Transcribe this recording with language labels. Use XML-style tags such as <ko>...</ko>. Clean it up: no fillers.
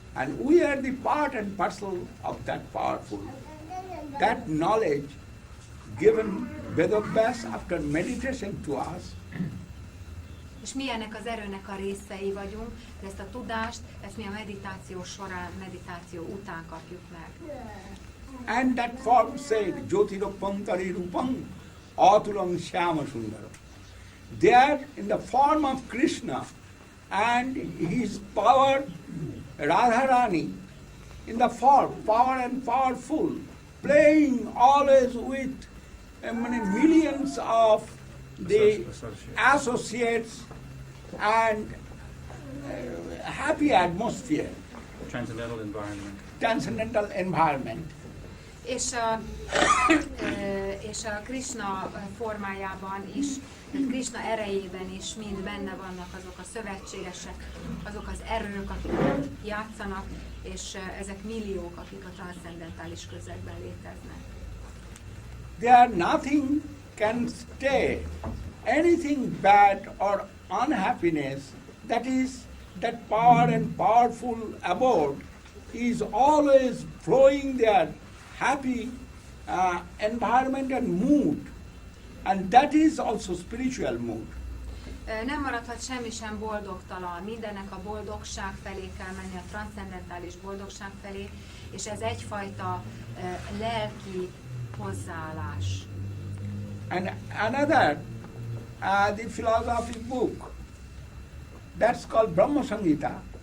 <en>And we are the part and parcel of that powerful. That knowledge given Vedavyas after meditation to us.</en> <hu>És mi ennek az erőnek a részei vagyunk, de ezt a tudást, ezt mi a meditáció során, meditáció után kapjuk meg.</hu> <en>And that form said,</en> <sa>Jyotirapantari Rupam Atulam Shyama Sundaram.</sa> <en>There in the form of Krishna and his power, Radharani, in the form, power and powerful, playing always with millions of the associates and happy atmosphere. Transcendental environment. transcendental environment.</en> <hu>És a Krishna formájában is, tehát Krishna erejében is mind benne vannak azok a szövetségesek, azok az erők, akik játszanak, és ezek milliók, akik a transzcendentális közegben léteznek.</hu> <en>There nothing can stay. Anything bad or unhappiness, that power and powerful abode is always flowing there, happy environment and mood, and that is also spiritual mood.</en> <hu>Nem maradhat semmi sem boldogtalan, mindennek a boldogság felé kell menni, a transzcendentális boldogság felé, és ez egyfajta lelki hozzáállás.</hu> <en>And another, the philosophy book, that's called Brahma Samhita.</en>